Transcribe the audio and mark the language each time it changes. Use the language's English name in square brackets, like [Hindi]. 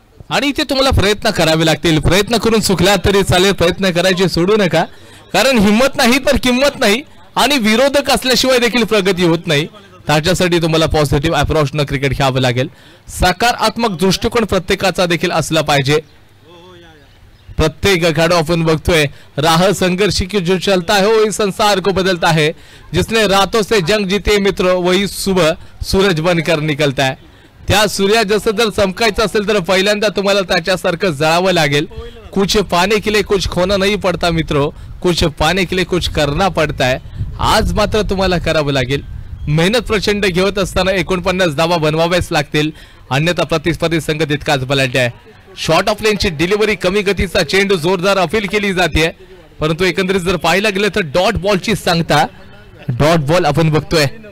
[Marathi] आणि इथे तुम्हाला प्रयत्न करावे लागतील. प्रयत्न करून चुकला तरी चालेल, प्रयत्न करायचे सोडू नका, कारण हिंमत नाही तर किंमत नाही आणि विरोधक असल्याशिवाय देखील प्रगती होत नाही. त्याच्यासाठी तुम्हाला पॉझिटिव्ह अप्रोचनं क्रिकेट खेळावं लागेल. सकारात्मक दृष्टिकोन प्रत्येकाचा देखील असला पाहिजे. प्रत्येक खेळाडू आपण बघतोय [Hindi] राह संघर्ष की जो चलता है वही संसार को बदलता है, जिसने रातों से जंग जीते मित्र वही सुबह सूरज बनकर निकलता है. [Marathi] त्या सूर्या जसं जर चमकायचं असेल तर पहिल्यांदा तुम्हाला त्याच्यासारखं जळावं लागेल. [Hindi] कुछ पाने के लिए कुछ खोना नहीं पड़ता मित्रों, कुछ पाने के लिए कुछ करना पड़ता है. [Marathi] आज मात्र तुम्हाला करावं लागेल. मेहनत प्रचंड घेत असताना 49 धावा बनवाव्याच लागतील, अन्यथा प्रतिस्पर्धी संघ तितकाच बलाढ्य आहे. शॉर्ट ऑफ लेनची डिलिव्हरी, कमी गतीचा चेंडू जोरदार अपील केली जाते, परंतु एकंदरीत जर पाहायला गेलं तर डॉट बॉलची सांगता डॉट बॉल आपण बघतोय.